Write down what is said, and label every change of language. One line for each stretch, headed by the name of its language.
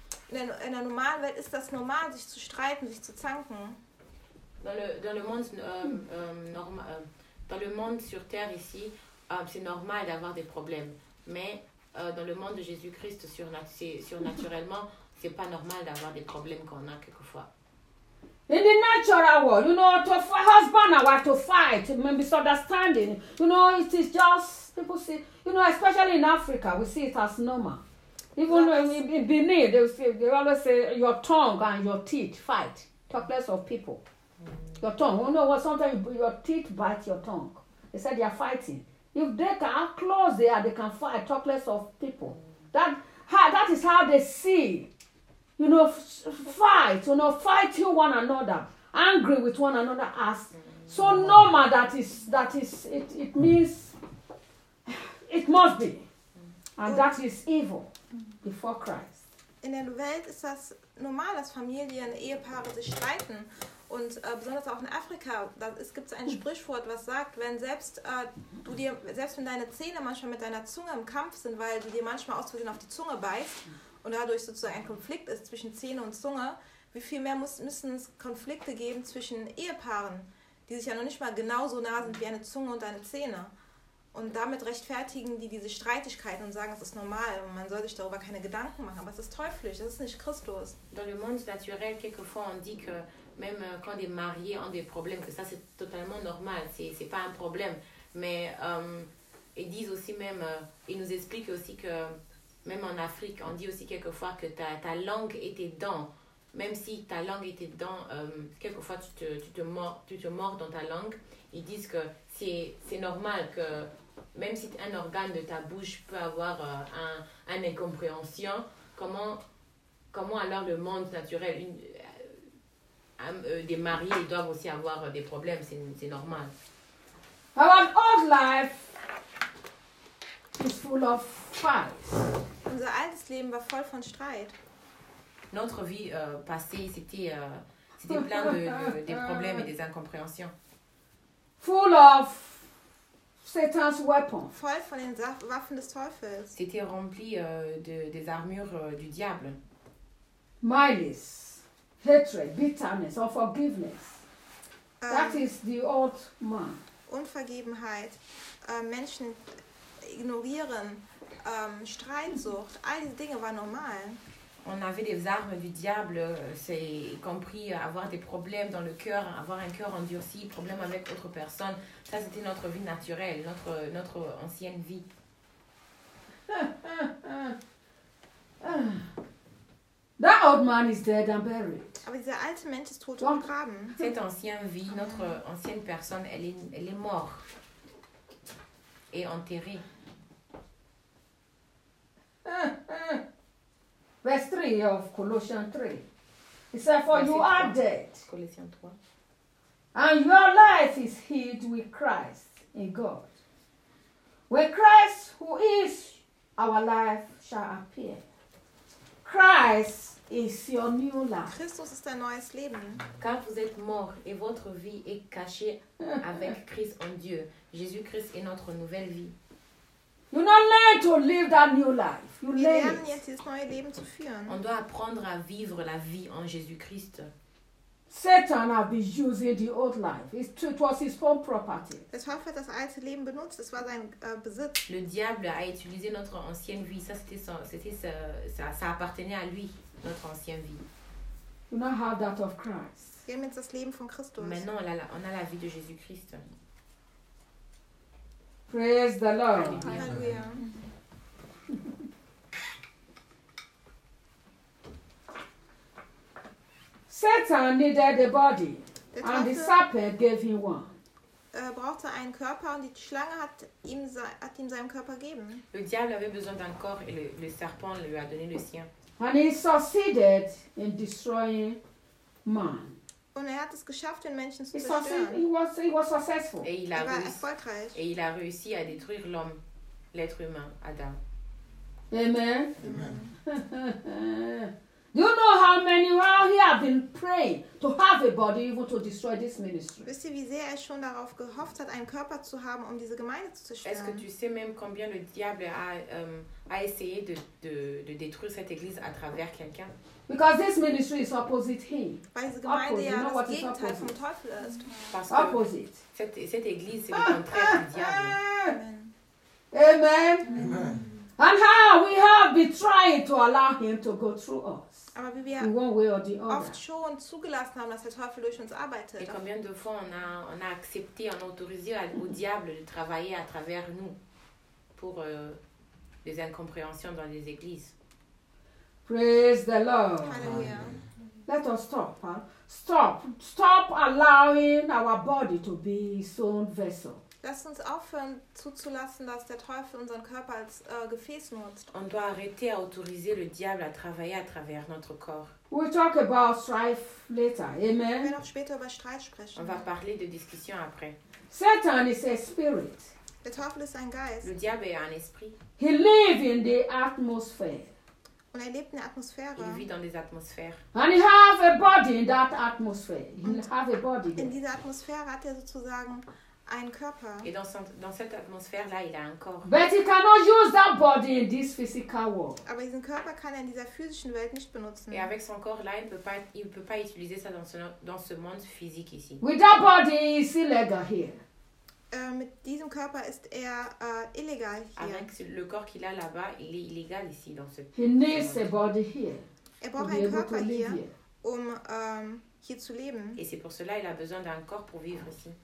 German: in der normalen Welt ist das normal, sich zu streiten, sich zu zanken.
French: Dans le monde sur terre ici, c'est normal d'avoir des problèmes. Mais dans le monde de Jésus-Christ, surnaturellement, c'est pas normal d'avoir des problèmes qu'on a quelquefois.
English: In the natural world, you know, to husband and wife to fight, misunderstanding, you know, it is just, people see, you know, especially in Africa, we see it as normal. Even in Benin, they always say, your tongue and your teeth fight, talk less of people. Mm-hmm. Your tongue, you know, well, sometimes your teeth bite your tongue. They said they are fighting. If they can, how close they are, they can fight, talk less of people. Mm-hmm. That is how they see. You know, fighting one another, angry with one another, as so normal that is it means it must be, and that is evil before Christ.
German: In der Welt ist das normal, dass Familien, Ehepaare sich streiten, und besonders auch in Afrika, da gibt es ein Sprichwort, was sagt, wenn selbst wenn deine Zähne manchmal mit deiner Zunge im Kampf sind, weil du dir manchmal aus Versehen auf die Zunge beißt. Und dadurch sozusagen ein Konflikt ist zwischen Zähne und Zunge. Wie viel mehr müssen es Konflikte geben zwischen Ehepaaren, die sich ja noch nicht mal genauso nah sind wie eine Zunge und eine Zähne. Und damit rechtfertigen die diese Streitigkeiten und sagen, es ist normal und man soll sich darüber keine Gedanken machen. Aber es ist teuflisch, es ist nicht Christus.
French: Dans le monde naturel, quelquefois on dit que même quand des mariés ont des problèmes, que ça c'est totalement normal, c'est pas un problème. Mais ils disent aussi même, ils nous expliquent aussi que même en Afrique, on dit aussi quelquefois que ta langue et tes dents, même si ta langue et tes dents, quelquefois tu te mords dans ta langue, ils disent que c'est normal que même si un organe de ta bouche peut avoir un incompréhension, comment alors le monde naturel, des mariés doivent aussi avoir des problèmes, c'est normal.
English: Our old life is full of fights.
German: Unser altes Leben war voll von Streit.
French: Notre vie passée, c'était plein de problèmes et des incompréhensions.
English: Full of Satan's weapons.
German: Voll von den Waffen des Teufels.
French: C'était rempli des armures du diable.
English: Miles. hatred, bitterness or forgiveness. That is the old man.
German: Unvergebenheit, Menschen ignorieren, Streitsucht, all diese Dinge waren normal.
French: On avait des armes du diable, c'est y compris avoir des problèmes dans le cœur, avoir un cœur endurci, problème avec autre personne. Ça, c'était notre vie naturelle, notre ancienne vie.
English: That old man is dead and buried.
German: Aber dieser alte Mensch ist tot und begraben.
French: Cette ancienne vie, notre ancienne personne, elle est morte et enterrée.
English: Verse 3 of Colossians 3. He said, for you are dead. Colossians 3. And your life is hid with Christ in God. When Christ, who is our life, shall appear. Christ is your new life.
German: Christus ist dein neues Leben.
French: Car vous êtes mort et votre vie est cachée avec Christ en Dieu. Jésus-Christ est notre nouvelle vie.
English: You don't learn to live that new life. You learn yet this new life to
German: führen.
French: On doit apprendre à vivre la vie en Jésus-Christ.
English: Satan has been using the old life. It was his own property.
German: Der Teufel hat das alte Leben benutzt. Es war sein Besitz.
French: Le diable a utilisé notre ancienne vie. Ça c'était son, c'était ça, ça appartenait à lui, notre ancienne vie.
English: You now have that of Christ.
German: Wir haben jetzt das Leben von Christus.
French: Maintenant on a la vie de Jésus-Christ.
English: Praise the Lord. Hallelujah. Satan needed a body, and the serpent gave him one.
German: Brauchte einen Körper und die Schlange hat ihm seinen Körper gegeben.
French: Le diable avait besoin d'un corps et le serpent lui a donné le sien.
English: And he succeeded in destroying man.
German: Und er hat es geschafft, den Menschen zu zerstören.
English: He was successful.
French: Et il a
German: war erfolgreich.
French: Et il a réussi à détruire l'homme, l'être humain, Adam. Amen. Amen.
English: Do you know how many while he have been praying to have a body even to destroy this ministry?
German: Wisst ihr, wie sehr er schon darauf gehofft hat, einen Körper zu haben, um diese Gemeinde zu zerstören?
French: Est-ce que tu sais même combien le diable a essayé de détruire cette église à travers quelqu'un?
English: Because this ministry is opposite him. Opposite. You know what is opposite? Mm-hmm. Opposite.
French: Cette église, c'est le contraire du diable. Amen. Amen. Amen.
English: And how we have been trying to allow him to go through us.
German: Aber wie wir
English: in one way or the other.
German: Oft schon zugelassen haben, dass der Teufel durch uns arbeitet.
French: Et combien de fois on a accepté, on a autorisé au diable de travailler à travers nous pour des incompréhensions dans les églises.
English: Praise the Lord. Hallelujah. Let us stop. Huh? Stop. Stop allowing our body to be his own vessel.
German: Lass uns aufhören zuzulassen, dass der Teufel unseren Körper als Gefäß nutzt.
French: On doit arrêter à autoriser le diable à travailler à travers notre corps.
English: We'll talk about strife later. Amen.
German: Wir werden auch später über Streit sprechen.
French: On va parler de discussion après.
English: Satan is a spirit.
German: Der Teufel ist ein Geist.
French: Le diable est un esprit.
English: He lives in the atmosphere.
German: Und er lebt in der Atmosphäre.
French: Il vit dans des atmosphères.
English: And he have a body in that atmosphere.
German: In dieser Atmosphäre hat er sozusagen einen Körper.
French: Et dans cette atmosphère là, il a un corps.
English: But he cannot use that body in this physical world.
German: Aber diesen Körper kann er in dieser physischen Welt nicht benutzen.
French: Et avec son corps là, il peut pas utiliser ça dans ce monde physique ici.
English: With that body, he is illegal here.
German: Mit diesem Körper ist er illegal hier.
French: Avec le corps qu'il a là-bas, il est illégal ici dans ce.
English: He needs a body here.
German: Er braucht einen Körper hier, um hier zu leben.
French: Et c'est pour cela il a besoin d'un corps pour vivre ici.